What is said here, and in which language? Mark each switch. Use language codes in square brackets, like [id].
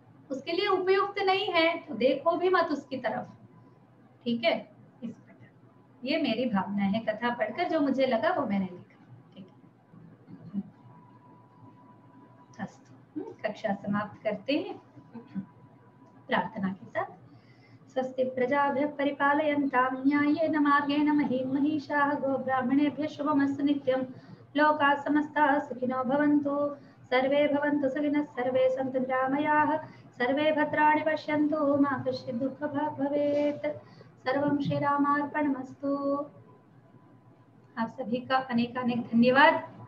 [hi] उसके लिए उपयुक्त नहीं है तो देखो भी मत उसकी तरफ, ठीक है। इस प्रकार ये मेरी भावना है कथा पढ़कर, जो मुझे लगा वो मैंने लिखा, ठीक है। अस्तु, कक्षा समाप्त करते हैं प्रार्थना के साथ। [sa] स्वस्ति प्रजाभ्यः परिपालयन्तां न्याय्येन मार्गेण महीन् महिषाः गोब्राह्मणेभ्यः शुभमस्तु नित्यं। लोकाः समस्ताः सुखिनो भवन्तु, सर्वे भवन्तु सुखिनः, सर्वे सन्तु निरामयाः, सर्वे भद्राणि पश्यन्तु, मा कश्चित् दुःखभाग् भवेत्। सर्वं श्रीरामार्पणमस्तु। [hi] आप सभी का अनेकानेक धन्यवाद।